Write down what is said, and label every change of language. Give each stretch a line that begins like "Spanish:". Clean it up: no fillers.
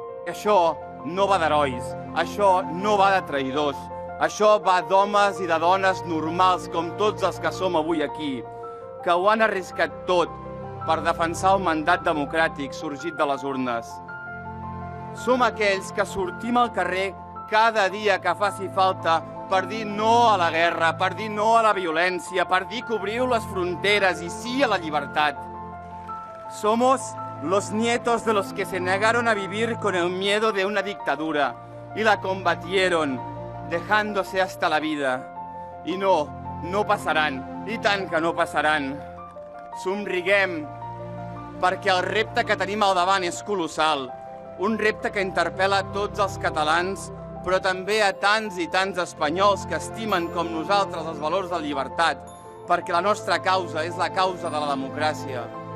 Catalan: Això no va d'herois, això no va de traïdors, això va d'homes i de dones normals com tots els que som avui aquí, que ho han arriscat tot per defensar el mandat democràtic sorgit de les urnes. Som aquells que sortim al carrer cada dia que faci falta per dir no a la guerra, per dir no a la violència, per dir que obriu les fronteres i sí a la llibertat.
Spanish: Somos los nietos de los que se negaron a vivir con el miedo de una dictadura y la combatieron, dejándose hasta la vida.
Catalan: I no passaran, i tant que no passaran. Somriguem, perquè el repte que tenim al davant és colossal, un repte que interpel·la tots els catalans, però també a tants i tants espanyols que estimen com nosaltres els valors de llibertat, perquè la nostra causa és la causa de la democràcia.